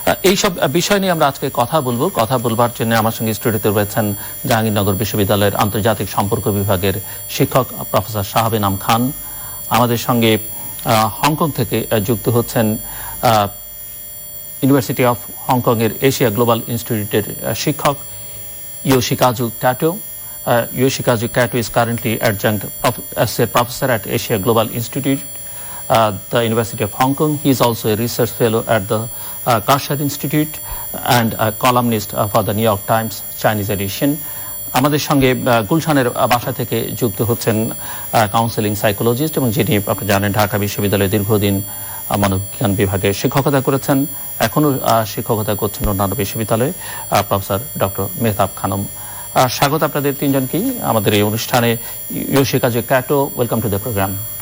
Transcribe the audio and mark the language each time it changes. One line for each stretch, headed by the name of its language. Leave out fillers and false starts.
Bangla: এইসব বিষয় নিয়ে আমরা আজকে কথা বলবার জন্য আমার সঙ্গে স্টুডিওতে রয়েছেন জাহাঙ্গীরনগর বিশ্ববিদ্যালয়ের আন্তর্জাতিক সম্পর্ক বিভাগের শিক্ষক প্রফেসর শাহাব এনাম খান। আমাদের সঙ্গে হংকং থেকে যুক্ত হচ্ছেন ইউনিভার্সিটি অফ হংকং এর এশিয়া গ্লোবাল ইনস্টিটিউটের শিক্ষক ইয়োশিকাজু ক্যাটো।
English: Yoshikazu Kato is currently adjunct associate professor at Asia Global Institute, the University of Hong Kong. He is also a research fellow at the Karshat Institute and a columnist for the New York Times Chinese edition.
Bangla: আমাদের সঙ্গে গুলশানের বাসা থেকে যুক্ত হচ্ছেন counselling psychologist এবং যিনি আপনি জানেন ঢাকা বিশ্ববিদ্যালয়ে দীর্ঘদিন মনোবিজ্ঞান বিভাগে শিক্ষকতা করেছেন, এখনো শিক্ষকতা করছেন অন্যান্য বিশ্ববিদ্যালয়ে, প্রফেসর ডক্টর মেহতাব খানম। স্বাগত আপনাদের তিনজনকেই আমাদের এই অনুষ্ঠানে। ইয়োশিকাজু ক্যাটো,
English: Welcome to the programme.